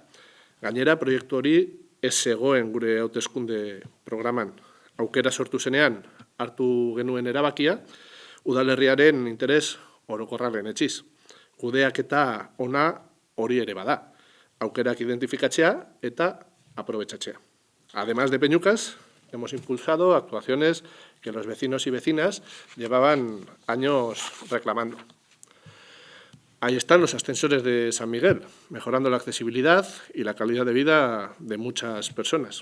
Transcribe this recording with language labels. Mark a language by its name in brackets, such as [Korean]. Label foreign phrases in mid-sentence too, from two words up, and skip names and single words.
[Basque] Gainera, proiektu hori ez zegoen gure hauteskunde programan. Aukera sortu zenean hartu genuen erabakia, udalerriaren interes orokorraren etxiz. Kudeaketa ona hori ere bada. Aukerak identifikatzea eta aprobetxatzea. [Spanish] Además de Peñukas, hemos impulsado actuaciones que los vecinos y vecinas llevaban años reclamando. Ahí están los ascensores de San Miguel, mejorando la accesibilidad y la calidad de vida de muchas personas.